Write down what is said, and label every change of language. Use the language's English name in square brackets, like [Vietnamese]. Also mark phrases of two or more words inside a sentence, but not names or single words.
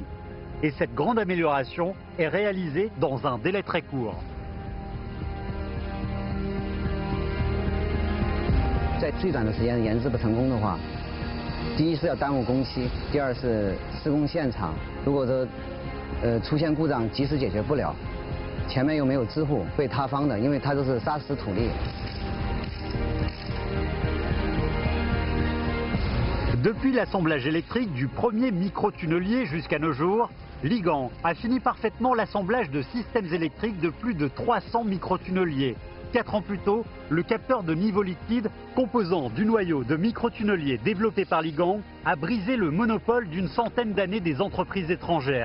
[French] Et cette grande amélioration est réalisée dans un délai très court. [Chinese] 在最短的时间研制不成功的话，第一是要耽误工期，第二是施工现场如果说出现故障及时解决不了，前面又没有支付，会塌方的，因为它都是砂石土砾。 [French] Depuis l'assemblage électrique du premier microtunnelier jusqu'à nos jours, Ligang a fini parfaitement l'assemblage de systèmes électriques de plus de 300 microtunneliers. 4 ans plus tôt, le capteur de niveau liquide, composant du noyau de microtunnelier développé par Ligang, a brisé le monopole d'une centaine d'années des entreprises étrangères.